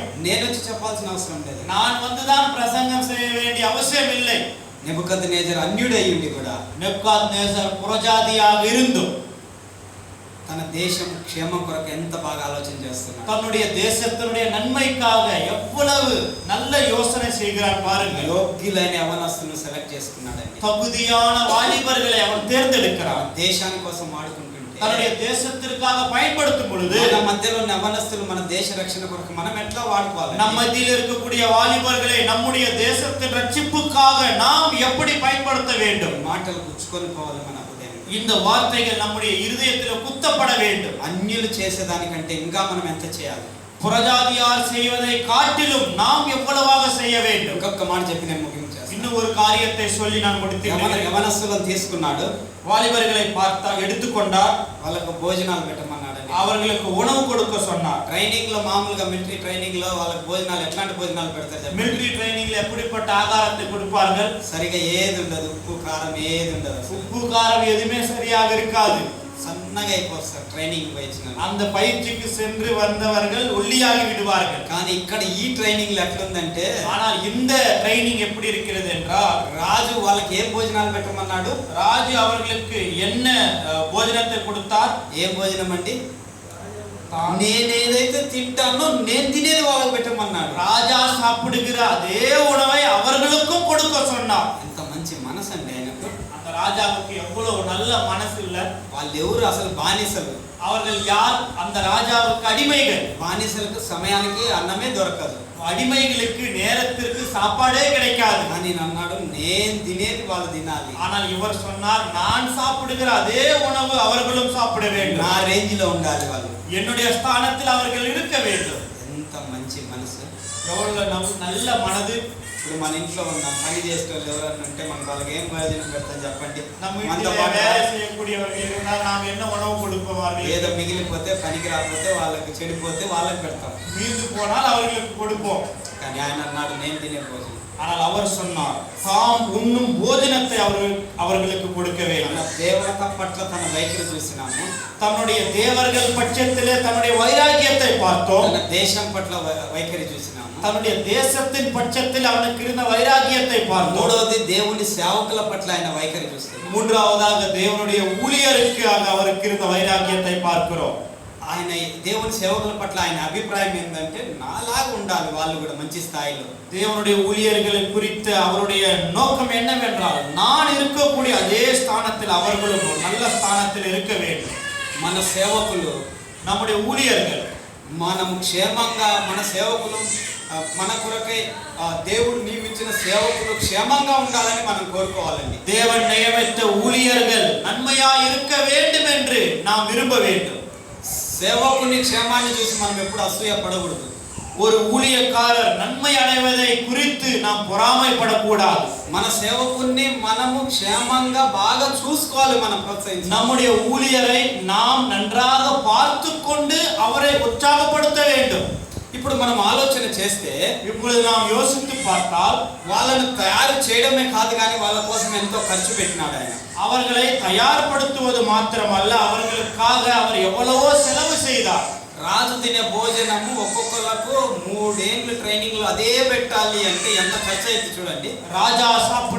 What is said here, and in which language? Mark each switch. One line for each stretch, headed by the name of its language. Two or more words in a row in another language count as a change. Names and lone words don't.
Telugu: నేను వచ్చి చెప్పాల్సిన అవసరం లేదు.
Tamil: நான் வந்துதான் பிரசங்கம் செய்ய வேண்டிய அவசியம் இல்லை.
Telugu: నెబుకద్నెజర్ అన్యుడై ఉండి కూడా,
Tamil: నెబుకద్నెజర్ పురజాతిயாக இருந்தும்
Telugu: తన దేశం క్షేమం కొరకు ఎంత బాగా ఆలోచన చేస్తున్నాడు.
Tamil: தன்னுடைய தேசத்தினுடைய நன்மைக்காக எவ்வளவு நல்ல யோசனை செய்கிறார் பாருங்கள்.
Telugu: యోగ్యులైన యవనస్తులను సెలెక్ట్ చేసుకున్నాడండి.
Tamil: தகுதியான வாலிபர்களை அவன் தேர்ந்தெடுக்கிறான்.
Telugu: దేశాని కోసం వాడుకుంటుంటే,
Tamil: தன்னுடைய தேசத்திற்காக பயன்படுத்தும் பொழுது,
Telugu: మన మధ్యలో ఉన్న యవనస్తులు మన దేశ రక్షణ కొరకు మనం ఎట్లా వాడుకోవాలి?
Tamil: நம் மத்தியில் இருக்கக்கூடிய வாலிபர்களை நம்முடைய தேசத்தின் ரட்சிப்புக்காக நாம் எப்படி பயன்படுத்த வேண்டும்?
Telugu: మాటలు గుచ్చుకొని పోవాలి మన హృదయం.
Tamil: இந்த வார்த்தைகள் நம்முடைய இருதயத்தில் குத்தப்பட வேண்டும்.
Telugu: అన్యులు చేసేదానికంటే ఇంకా మనం ఎంత చేయాలి?
Tamil: புறஜாதியார் செய்வதை காட்டிலும் நாம் எவ்வளவாக செய்ய வேண்டும்?
Telugu: ఇంకొక మాట చెప్పి నేను ముగించేస్తాను.
Tamil: இன்னும் ஒரு காரியத்தை சொல்லி நான் முடித்தேன்.
Telugu: యవనస్తులను తీసుకున్నాడు,
Tamil: வாலிபர்களை பார்த்தா எடுத்துக்கொண்டார்,
Telugu: వాళ్ళకు భోజనాలు పెట్టమన్నాడు,
Tamil: அவர்களுக்கு உணவு கொடுக்க சொன்னார்.
Telugu: ట్రైనింగ్ లో మామూలుగా
English: military training
Telugu: లో వాళ్ళకి భోజనాలు ఎట్లాంటి భోజనాలు పెడతారు?
English: military trainingல
Tamil: எப்படிப்பட்ட ஆகாரத்தை கொடுப்பார்கள்?
Telugu: సరిగా ఏది ఉండదు, ఉప్పు కారం ఏది ఉండదు,
Tamil: உப்பு காரம் எதுவுமே சரியாக இருக்காது.
Telugu: సన్నగా అయిపోతారు ట్రైనింగ్ పోయించిన.
Tamil: அந்த பயிற்சிக்கு சென்று வந்தவர்கள் ஒல்லியாகி விடுவார்கள்.
Telugu: కానీ ఇక్కడ ఈ ట్రైనింగ్ లో ఎట్లుందంటే,
Tamil: ஆனால் இந்த ட்ரைனிங் எப்படி இருக்கிறது என்றால்,
Telugu: రాజు వాళ్ళకి ఏం భోజనాలు పెట్టమన్నాడు?
Tamil: ராஜு அவர்களுக்கு என்ன போஜனத்தை கொடுத்தார்?
Telugu: ఏం భోజనం అండి? నేనేదైతే తింటానో నేను తినేది వాళ్ళకి పెట్టమన్నాడు.
Tamil: ராஜா சாப்பிடுகிற அதே உணவை அவர்களுக்கும் கொடுக்க சொன்னார்.
Telugu: ఎంత మంచి మనసు అండి ఆయనకు.
Tamil: அந்த ராஜாவுக்கு எவ்வளவு நல்ல மனசு இல்ல.
Telugu: వాళ్ళు ఎవరు? అసలు బానిసలు.
Tamil: அவர்கள் யார்? அந்த ராஜாவுக்கு அடிமைகள்.
Telugu: బానిసలకు సమయానికి అన్నమే దొరకదు,
Tamil: அடிமைகளுக்கு நேரத்திற்கு சாப்பாடே கிடைக்காது.
Telugu: కానీ అన్నాడు నేను తినేది వాళ్ళు తినాలి.
Tamil: ஆனால் இவர் சொன்னார், நான் சாப்பிடுகிற அதே உணவு அவர்களும் சாப்பிட வேண்டும்.
Telugu: నా రేంజ్ లో ఉండాలి వాళ్ళు.
Tamil: என்னுடைய ஸ்தானத்தில் அவர்கள் இருக்க வேண்டும்.
Telugu: ఎంత మంచి మనసు.
Tamil: எவ்வளவு நல்ல மனது.
Telugu: ఇప్పుడు మన ఇంట్లో ఉన్న పని చేసేవాళ్ళు ఎవరన్నా ఉంటే మనకు వాళ్ళకి ఏం ప్రయోజనం పెడతాం చెప్పండి?
Tamil: நம்ம வீட்டில் வேலை செய்யக்கூடியவர்கள் இருந்தால் நாம் என்ன உணவு கொடுப்போம்?
Telugu: ఏదో మిగిలిపోతే, పనికి రాకపోతే, వాళ్ళకి చెడిపోతే వాళ్ళకి పెడతాం.
Tamil: மீந்து போனால் அவர்களுக்கு கொடுப்போம்.
Telugu: కానీ ఆయన అన్నాడు నేను తినే భోజనం.
Tamil: ஆனால் அவர் சொன்னார், தாம் உண்ணும் போஜனத்தை அவர்களுக்கு கொடுக்க வேண்டும்.
Telugu: తన దేవత పట్ల తన వైఖరి చూసినాము,
Tamil: தன்னுடைய தேவர்கள் பட்சத்திலே தன்னுடைய வைராக்கியத்தை பார்த்தோம்.
Telugu: తన దేశం పట్ల వైఖరి చూసినాము,
Tamil: தன்னுடைய தேசத்தின் பட்சத்தில் அவனுக்கு இருந்த வைராக்கியத்தை பார்த்தோம்.
Telugu: మూడవది దేవుని సేవకుల పట్ల ఆయన వైఖరి చూస్తున్నాం.
Tamil: மூன்றாவதாக தேவனுடைய ஊழியருக்காக அவருக்கு இருந்த வைராக்கியத்தை பார்க்கிறோம்.
Telugu: ఆయన దేవుని సేవకుల పట్ల ఆయన అభిప్రాయం ఏంటంటే నాలాగా ఉండాలి వాళ్ళు కూడా మంచి స్థాయిలో.
Tamil: தேவனுடைய ஊழியர்களை குறித்த அவருடைய நோக்கம் என்னவென்றால், நான் இருக்கக்கூடிய அதே ஸ்தானத்தில் அவர்களும் ஒரு நல்ல ஸ்தானத்தில் இருக்க வேண்டும்.
Telugu: మన సేవకులు,
Tamil: நம்முடைய ஊழியர்கள்,
Telugu: మనం క్షేమంగా, మన సేవకులు మన కొరకై దేవుడు నియమించిన సేవకులు క్షేమంగా ఉండాలని మనం కోరుకోవాలండి.
Tamil: தேவன் நியமித்த ஊழியர்கள் நன்மையா இருக்க வேண்டும் என்று நாம் விரும்ப வேண்டும்.
Telugu: సేవకుని క్షేమాన్ని చూసి మనం ఎప్పుడు అసూయ పడకూడదు.
Tamil: ஒரு ஊழியக்காரர் நன்மை அடைவதை குறித்து நாம் பொறாமைப்படக்கூடாது.
Telugu: మన సేవకుని మనము క్షేమంగా బాగా చూసుకోవాలి, మనం ప్రోత్సహించాలి.
Tamil: நம்முடைய ஊழியரை நாம் நன்றாக பார்த்து கொண்டு அவரை உற்சாகப்படுத்த வேண்டும்.
Telugu: ఇప్పుడు మనం ఆలోచన చేస్తే,
Tamil: இப்பொழுது நாம் யோசித்து பார்த்தால்,
Telugu: వాళ్ళను తయారు చేయడమే కాదు కానీ వాళ్ళ కోసం ఎంతో ఖర్చు పెట్టినాడు ఆయన.
Tamil: அவர்களை தயார்படுத்துவது மாத்திரமல்ல, அவர்களுக்காக அவர் எவ்வளவோ செலவு செய்தார்.
Telugu: రాజు తినే భోజనము ఒక్కొక్కలకు 3 ఏళ్ళు ట్రైనింగ్ లో అదే పెట్టాలి అంటే ఎంత ఖర్చు అయితే చూడండి.